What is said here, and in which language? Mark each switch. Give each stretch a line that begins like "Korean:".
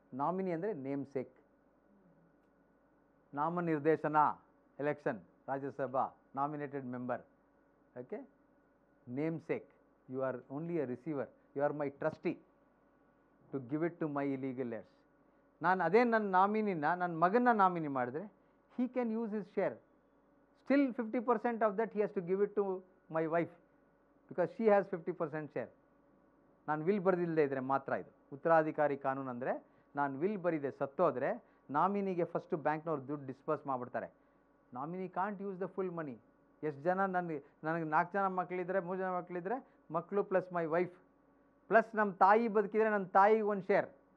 Kannada: Nominee ಅಂದರೆ name sake. ನಾಮನಿರ್ದೇಶನ, election, Rajya Sabha, nominated member.
English: Okay, namesake. You are only a receiver. You are my trustee to give it to my illegal heirs.
Kannada: ನಾನು ಅದೇ ನನ್ನ ನಾಮಿನಿನ ನನ್ನ ಮಗನ nominee ಮಾಡಿದ್ರೆ
English: he can use his share. Still 50% of that he has to give it to my wife because she has 50% share.
Kannada: ನಾನು will ಬರೆದಿಲ್ಲದೆ ಇದ್ದರೆ ಮಾತ್ರ ಇದು ಉತ್ತರಾಧಿಕಾರಿ ಕಾನೂನು. ಅಂದರೆ ನಾನು ವಿಲ್ ಬರೀದೆ ಸತ್ತೋದ್ರೆ ನಾಮಿನಿಗೆ ಫಸ್ಟು ಬ್ಯಾಂಕ್ನವ್ರು ದುಡ್ಡು ಡಿಸ್ಪರ್ಸ್ ಮಾಡಿಬಿಡ್ತಾರೆ.
English: Nominee can't use the full money.
Kannada: ಎಷ್ಟು ಜನ ನನಗೆ 4 ಜನ ಮಕ್ಕಳಿದ್ರೆ, 3 ಜನ ಮಕ್ಕಳಿದ್ರೆ, ಮಕ್ಕಳು ಪ್ಲಸ್ ಮೈ ವೈಫ್ ಪ್ಲಸ್ ನಮ್ಮ ತಾಯಿ ಬದುಕಿದ್ರೆ ನನ್ನ ತಾಯಿಗೆ ಒಂದು ಶೇರ್.